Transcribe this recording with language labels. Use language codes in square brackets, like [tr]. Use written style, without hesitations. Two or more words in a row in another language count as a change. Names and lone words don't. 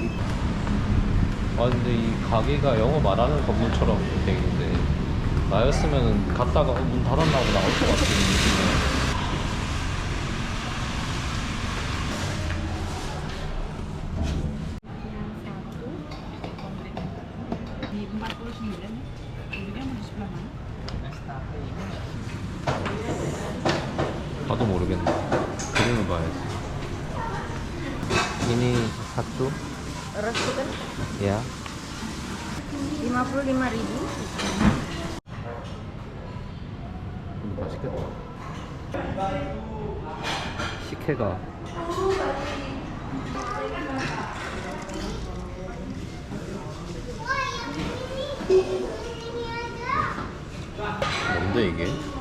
[ko] 아 근데 이 가게가 영어 말하는 건물처럼 돼 있는데 나였으면 갔다가 문 닫았나 보다 나올 것 같은 느낌이야. [id] Di 49 dulunya mau di sebelah mana? [ko] 봐도 모르겠네. 그림을 봐야지. [id] Ini satu [en] Roasted chicken [id] ya. 55.000. [ko] 맛있겠다. 식혜가 뭔데 이게?